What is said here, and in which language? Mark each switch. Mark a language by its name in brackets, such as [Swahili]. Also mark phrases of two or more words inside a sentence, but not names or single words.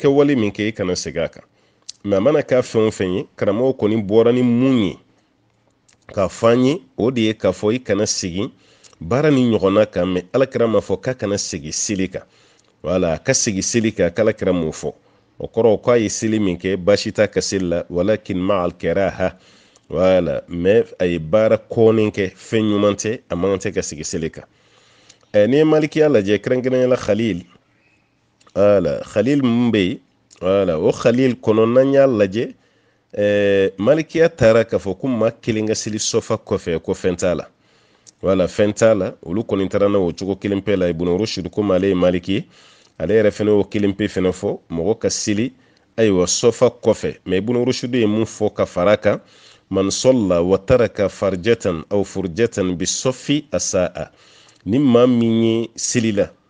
[Bambara] kɛwale min kɛ i kana segin a kan mais a mana k'a fɛn o fɛn ye karamɔgɔ kɔni bɔra ni mun ye k'a fɔ an ye o de ye k'a fɔ i kana segin baara ni ɲɔgɔnna kan mais alakira m'a fɔ k'a kana segin seli kan wala ka segin seli kan k'alakira m'o fɔ o kɔrɔ k'a ye seli min kɛ baasi t'a ka seli la [Arabic] ولكن مع الكراهة [Bambara] wala mais a ye baara kɔnnen kɛ fɛn ɲuman tɛ a man tɛ ka segin seli kan ni ye malikiya lajɛ kɛrɛnkɛrɛnnenya la khalil mun bɛ yen wala o khalil kɔnɔ n'an y'a lajɛ malikiya taara k'a fɔ ko maa kelen ka seli sɔfa kɔfɛ ko fɛn t'a la wala fɛn t'a la olu kɔni taara na o cogo kelen pe la ibn rushd ko ale ye maliki ye ale yɛrɛ fɛnɛ o kelen pe fɛnɛ fɔ mɔgɔ ka seli ayiwa sɔfa kɔfɛ mais ibn rushd ye mun fɔ ka fara kan [Arabic] من صلى وترك فرجة أو فرجة بالصف أساء [Bambara] ni maa min ye seli la